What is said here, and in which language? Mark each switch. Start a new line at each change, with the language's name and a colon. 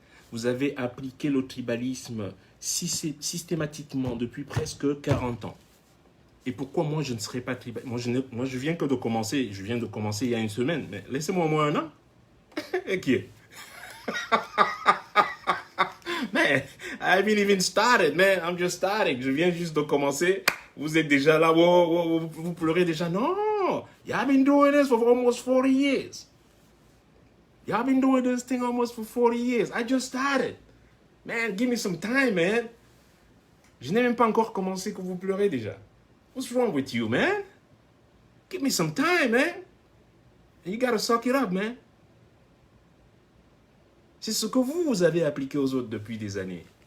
French: Vous avez appliqué le tribalisme systématiquement depuis presque 40 ans. Et pourquoi moi je ne serais pas tribaliste? Moi je viens de commencer il y a une semaine, mais laissez-moi au moins un an. Et qui est?
English: Man, I haven't even started, man. I'm just starting.
French: Je viens juste de commencer. Vous êtes déjà là, vous pleurez déjà.
English: Non, y'all been doing this for almost 40 years. Y'all been doing this thing almost for 40 years. I just started. Man, give me some time, man.
French: Je n'ai même pas encore commencé que vous pleurez déjà.
English: What's wrong with you, man? Give me some time, man. And you gotta suck it up, man.
French: C'est ce que vous avez appliqué aux autres depuis des années.